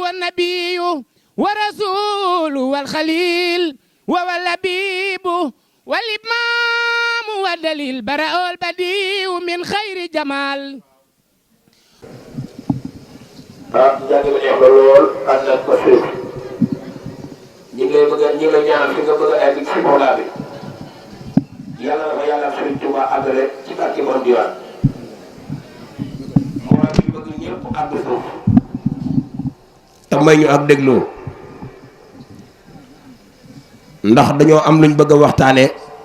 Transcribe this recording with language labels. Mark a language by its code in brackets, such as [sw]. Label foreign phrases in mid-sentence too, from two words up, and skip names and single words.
[ar] النبي ورسول والخليل واللبيب والإمام والدليل برأ البديع من خير جمال. [wo] jàng bi neex na lool ànd ak pastéef ñi ngi lay ñaanal fi nga bëgg a egg ci Mawla bi yàlla na fa yàlla Sëriñ Tuuba àggale ci barke Borom Diwaan Mawla bi bëgg ñëpp àgg foofu te may ñu ak dégloo ndax dañoo am luñ bëgg a waxtaanee te